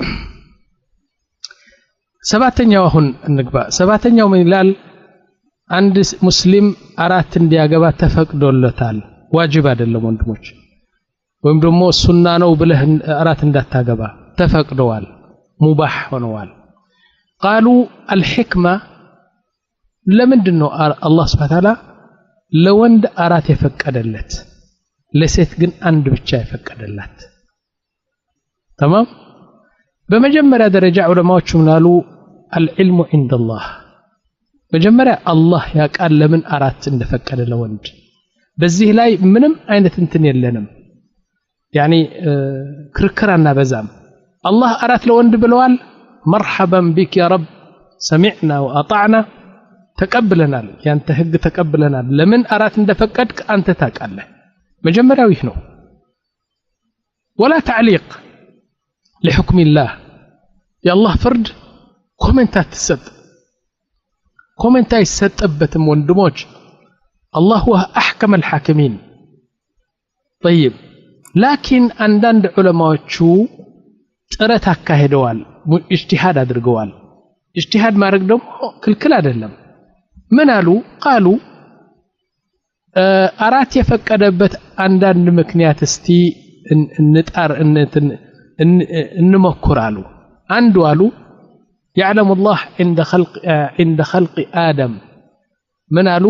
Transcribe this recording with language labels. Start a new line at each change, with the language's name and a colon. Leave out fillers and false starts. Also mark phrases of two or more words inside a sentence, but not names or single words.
Amharic: ሰባተኛው አሁን እንግባ ሰባተኛው ምን ይላል አንድ ሙስሊም አራት እንዲያገባ ተፈቅዶለታል ዋጅብ አይደለም ወንድሞች ወይም ደግሞ ሱና ነው ብለህ አራት እንዳታገባ ተፈቅደዋል ሙባህ ሆነዋል
Arabic: قالوا الحكمه
Amharic: ለምንድነው አላህ
Arabic: سبحانه وتعالى
Amharic: ለወንድ አራት የፈቀደለት ለሴት ግን አንድ ብቻ የፈቀደላት تمام በመጀመሪያ ደረጃ ዑለማዎቹ ምናሉ
Arabic: العلم عند الله
Amharic: መጀመሪያ አላህ ያቃል ለምን አራት እንደፈቀደ ለወንድ በዚህ ላይ ምንም አይነት እንትን የለንም ያኒ ክርክራና በዛም አላህ አራት ለወንድ ብለዋል
Arabic: مرحبا بك يا رب سمعنا واطعنا
Amharic: ተቀብለናል ያንተ ህግ ተቀብለናል ለምን አራት እንደፈቀድክ አንተ ታቃለህ መጀመሪያው ይህ ነው ولا
Arabic: تعليق لحكم الله يا الله فرد
Amharic: ኮሜንታት ተሰጥ ኮሜንታ ይሰጥበትም ወንድሞች
Arabic: الله هو احكم الحاكمين طيب لكن عندنا
Amharic: علماءዎቹ ጥረት አካሄደዋል اجتهاد አድርገዋል اجتهاد ማድረግ ደግሞ ክልክል አይደለም ምን አሉ قالوا አራት የፈቀደበት አንዳንድ ምክንያት እስቲ እንጣር እንሞክራሉ አንዱ አሉ
Arabic: يعلم الله عند خلق آدم من قالوا